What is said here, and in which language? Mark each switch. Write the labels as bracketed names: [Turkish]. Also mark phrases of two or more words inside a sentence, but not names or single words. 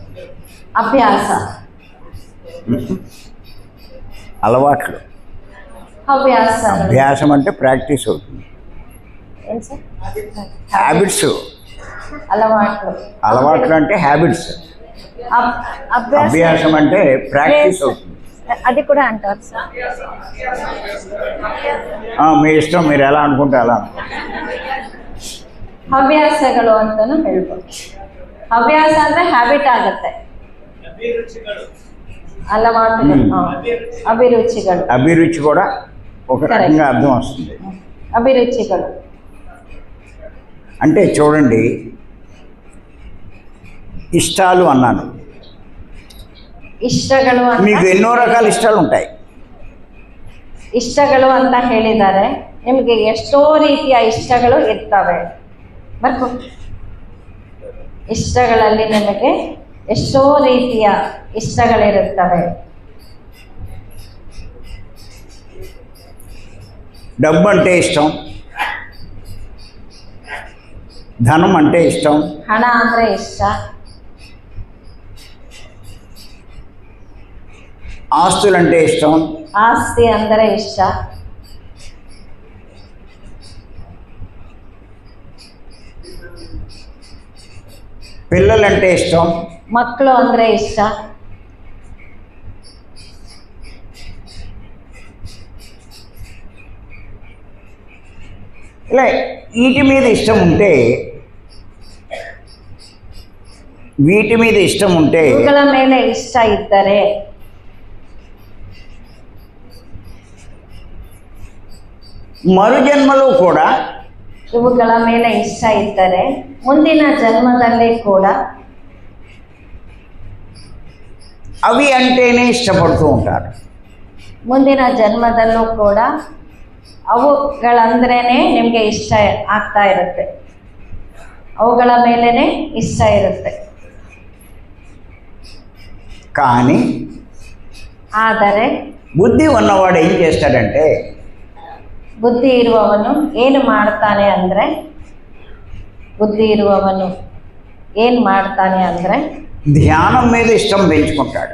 [Kannada] ಅಭ್ಯಾಸ. [Telugu] అలవాట్లు. [Kannada] ಹವ್ಯಾಸಗಳು [Telugu] అభ్యాసం అంటే ప్రాక్టీస్ అవుతుంది. [Kannada] ಏನು ಸರ್? [Telugu] హ్యాబిట్స్, అలవాట్లు. అలవాట్లు అంటే హ్యాబిట్స్. అభ్యాసం అభ్యాసం అంటే ప్రాక్టీస్ అవుతుంది. అది కూడా అంటారు సార్. మీ ఇష్టం, మీరు ఎలా అనుకుంటే ಅలా. [Kannada] ಹವ್ಯಾಸಗಳು ಅಂತಾನು ಹೇಳ್ಬೋದು. ಹವ್ಯಾಸ ಅಂದ್ರೆ ಹ್ಯಾಬಿಟ್ ಆಗುತ್ತೆ, అలవాటుಗಳು. అభిరుచిಗಳು. [Telugu] అభిరుచి కూడా ఒక రకంగా అర్థం వస్తుంది. [Kannada] అభిరుచిಗಳು [Telugu] అంటే చూడండి, ఇష్టాలు అన్నాను. [Kannada] ಇಷ್ಟಗಳು [Telugu] మీకు [Kannada] ಅಂತ [Telugu] ఎన్నో రకాల ఇష్టాలు ఉంటాయి. [Kannada] ಇಷ್ಟಗಳು ಅಂತ ಹೇಳಿದ್ದಾರೆ. ನಿಮಗೆ ಎಷ್ಟೋ ರೀತಿಯ ಇಷ್ಟಗಳು ಇರ್ತವೆ. ಮತ್ತು ಇಷ್ಟಗಳಲ್ಲಿ ನಿಮಗೆ ಎಷ್ಟೋ ರೀತಿಯ ಇಷ್ಟಗಳಿರುತ್ತವೆ. [Telugu] డబ్బు అంటే ఇష్టం, ధనం అంటే ఇష్టం, [Kannada] ಹಣ ಅಂದ್ರೆ ಇಷ್ಟ, [Telugu] ఆస్తులంటే ఇష్టం, [Kannada] ಆಸ್ತಿ ಅಂದರೆ ಇಷ್ಟ, [Telugu] పిల్లలంటే ఇష్టం, [Kannada] ಮಕ್ಕಳು ಅಂದ್ರೆ ಇಷ್ಟ, [Telugu] ఇలా వీటి మీద ఇష్టం ఉంటే [Kannada] ಇವುಗಳ ಮೇಲೆ ಇಷ್ಟ ಇದ್ದರೆ [Telugu] మరు జన్మలో కూడా [Kannada] ಇವುಗಳ ಮೇಲೆ ಇಷ್ಟ ಇದ್ದರೆ ಮುಂದಿನ ಜನ್ಮದಲ್ಲಿ ಕೂಡ [Telugu] అవి అంటేనే ఇష్టపడుతూ ఉంటారు. [Kannada] ಮುಂದಿನ ಜನ್ಮದಲ್ಲೂ ಕೂಡ ಅವುಗಳಂದ್ರೇನೆ ನಿಮಗೆ ಇಷ್ಟ ಆಗ್ತಾ ಇರುತ್ತೆ, ಅವುಗಳ ಮೇಲೇನೆ ಇಷ್ಟ ಇರುತ್ತೆ. [Telugu] కానీ [Kannada] ಆದರೆ [Telugu] బుద్ధి ఉన్నవాడు ఏం చేస్తాడంటే, [Kannada] ಬುದ್ಧಿ ಇರುವವನು ಏನು ಮಾಡ್ತಾನೆ ಅಂದರೆ [Telugu] ధ్యానం మీద ఇష్టం పెంచుకుంటాడు.